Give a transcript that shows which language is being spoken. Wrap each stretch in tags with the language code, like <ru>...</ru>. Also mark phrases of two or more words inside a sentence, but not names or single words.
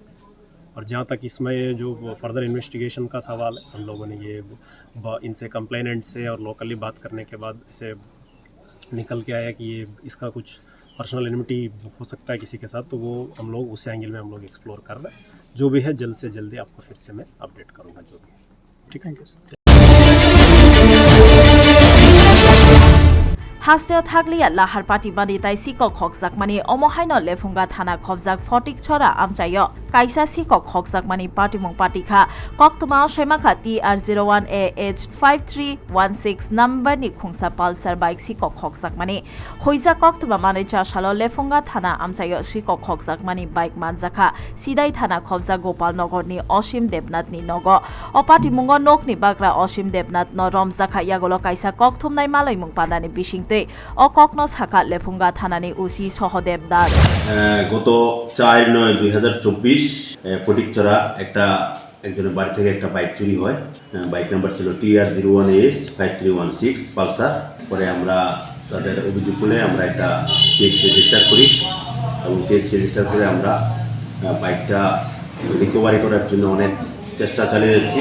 <hi>और जहाँ तक इसमें जो</hi> <en>further investigation</en> <hi>का सवाल है, हम लोगों ने ये इनसे कंप्लेनेंट से और लोकली बात करने के बाद इसे निकल के आया कि ये इसका कुछ</hi> <en>personal enmity</en> <hi>हो सकता है किसी के साथ, तो वो हम लोग उस एंगल में हम लोग एक्सप्लोर कर रहे हैं। जो भी है जल्द से जल्दी आपको फिर से मैं अपडेट करूँगा जो भी। ठीक है,</hi> <en>thank you sir.</en> <trp>हास्टेल थागलिया लाहार पार्टी बानी ताइ सिकक खकजाकमानि अमहायन लेफुंगा थाना खबजाक फटिक छरा आमचायो काइसा सिकक खकजाकमानि पार्टीमुं पार्टीखा कक्तमा सेमाखा TR01AH 5316 नम्बरनि खुंसा पालसार बाइक सिकक खकजाकमानि होइजा कक्तमा मानै चासालो लेफुंगा थाना आमचायो सिकक खकजाकमानि बाइक मानजाखा सिदाइ थाना खबजा गोपालनगरनि असीम देवनाथनि नग अ पार्टीमुंग नकनि बाग्रा असीम देवनाथ न रमजाखा यागलो काइसा कक्थुमनाय मालैमुं पादानि बिसिंतै অককন শাখা লেফুঙ্গা থানানি উসি সহদেব দাস</trp> <bn>গত 4/9/2024 ফটিকছড়া একজনের বাড়ি থেকে একটা বাইক চুরি হয়। বাইক নাম্বার ছিল TR01AH 5316 পালসার। পরে আমরা তাদের অভিযোগ করলে আমরা একটা</bn> <en>case register</en> <bn>করি, এবং</bn> <en>case register</en> <bn>করে আমরা বাইকটা রিকভারি করার জন্য অনেক চেষ্টা চালিয়ে যাচ্ছি।</bn>